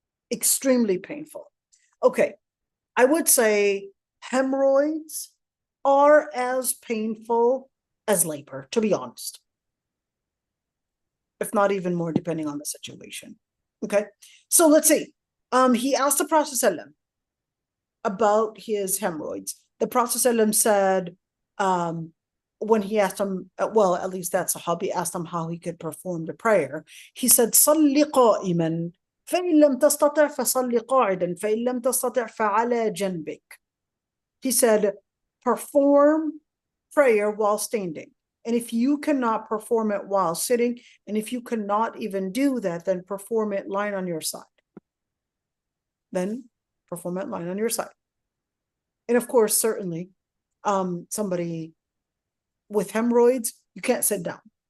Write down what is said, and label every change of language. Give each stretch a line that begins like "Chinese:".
English: Extremely painful. Okay, I would say hemorrhoids are as painful as labor, to be honest, if not even more, depending on the situation. Okay, so let's see. He asked the Prophet ﷺ about his hemorrhoids. The Prophet ﷺ said, when he asked him, well, at least that Sahabi asked him how he could perform the prayer. He said,
Arabic: "Salli qa'iman, فإن لم تستطع فصلي قاعدا فإن لم تستطع فعلى جنبك."
English: He said, perform prayer while standing. And if you cannot perform it while sitting, and if you cannot even do that, then perform it lying on your side. Then perform it lying on your side. And of course, certainly, somebody with hemorrhoids, you can't sit down.